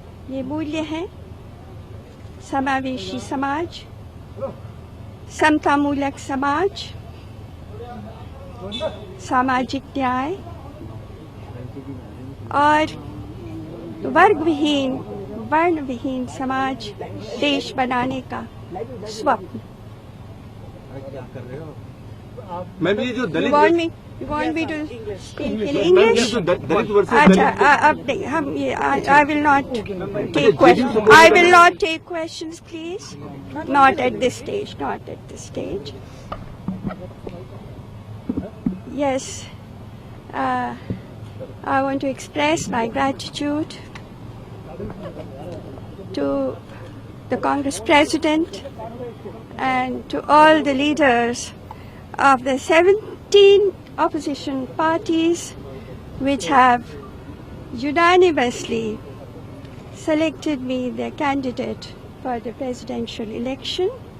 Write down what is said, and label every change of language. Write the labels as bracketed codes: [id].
[hi] ये मूल्य हैं समावेशी समाज, समतामूलक समाज, सामाजिक न्याय और वर्गविहीन, वर्णविहीन समाज देश बनाने का स्वप्न। मैम ये जो दलित [en] You want me to speak in English? [hi] अच्छा, अब नहीं, हम ये [en] I will not take questions. I will not take questions, please. Not at this stage. Not at this stage. Yes, I want to express my gratitude to the Congress President and to all the leaders of the 17 opposition parties which have unanimously selected me their candidate for the presidential election.